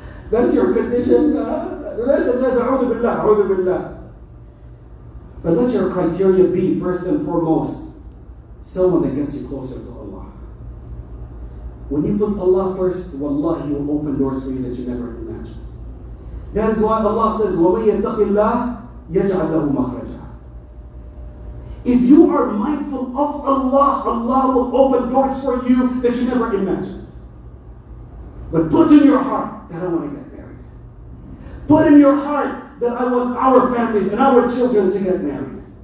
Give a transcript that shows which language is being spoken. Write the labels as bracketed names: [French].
[English] That's your condition? Listen, a'udhu billah, a'udhu billah. But let your criteria be, first and foremost, someone that gets you closer to Allah. When you put Allah first, wallahi, He will open doors for you that you never imagined. That is why Allah says, [Arabic] وَمَن يَتَّقِ اللَّهِ يَجْعَلْ لَهُ مَخْرَجًا. [English] If you are mindful of Allah, Allah will open doors for you that you never imagined. But put in your heart that I want to get married. Put in your heart that I want our families and our children to get married.